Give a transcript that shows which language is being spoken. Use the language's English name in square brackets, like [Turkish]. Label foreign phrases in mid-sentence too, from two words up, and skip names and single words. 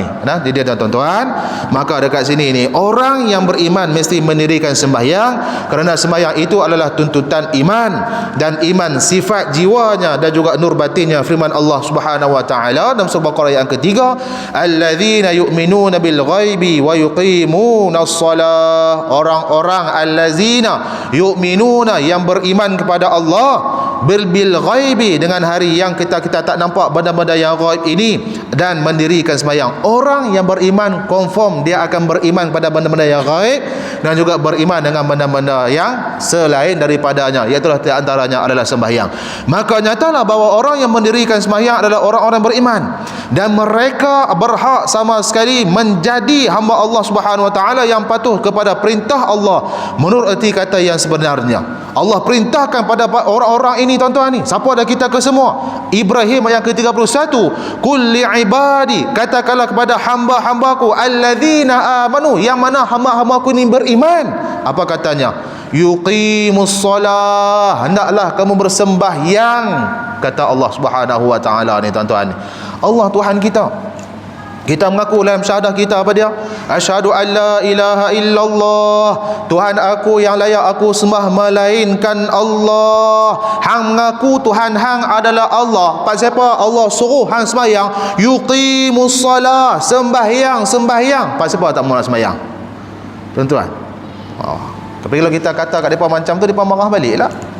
[Malay] Nah, dia tuan-tuan. Maka dekat sini ni, orang yang beriman mesti mendirikan sembahyang, kerana sembahyang itu adalah tuntutan iman, dan iman sifat jiwanya dan juga nur batinnya. Firman Allah [Arabic] سبحانه وتعالى [Malay] dalam surah Baqarah yang ketiga, [Arabic] الذين يؤمنون بالغيب ويقيمون الصلاة. [Malay] Orang-orang [Arabic] الذين يؤمنون, [Malay] yang beriman kepada Allah, [Arabic] بالغيب, [Malay] dengan hari yang kita tak nampak benda-benda yang ghaib ini, dan mendirikan sembahyang. Orang yang beriman confirm dia akan beriman pada benda-benda yang gaib, dan juga beriman dengan benda-benda yang selain daripadanya, iaitu di antaranya adalah sembahyang. Maka nyatalah bahawa orang yang mendirikan sembahyang adalah orang-orang beriman, dan mereka berhak sama sekali menjadi hamba Allah [Arabic] سبحانه وتعالى [Malay] yang patuh kepada perintah Allah menurut erti kata yang sebenarnya. Allah perintahkan pada orang-orang ini tuan-tuan ni. Siapa dah kita ke semua? Ibrahim ayat ke-31, [Arabic] قل لعبادي, [Malay] katakanlah kepada hamba-hambaku [Arabic] الذين آمنوا, [Malay] yang mana hamba-hambaku ini beriman. Apa katanya? [Arabic] يقيموا الصلاة, [Malay] hendaklah kamu bersembahyang, kata Allah [Arabic] سبحانه وتعالى [Malay] ni tuan-tuan. Allah Tuhan kita. Kita mengaku dalam syahadah kita apa dia? [Arabic] أشهد أن لا إله إلا الله, [Malay] Tuhan aku yang layak aku sembah melainkan Allah. Hang mengaku Tuhan hang adalah Allah. Pak siapa? Allah suruh hang sembahyang, [Arabic] يقيموا الصلاة, [Malay] sembahyang. Pak siapa tak mau nak sembahyang tuan-tuan? Tapi kalau kita kata kat depa macam tu, depa marah baliklah.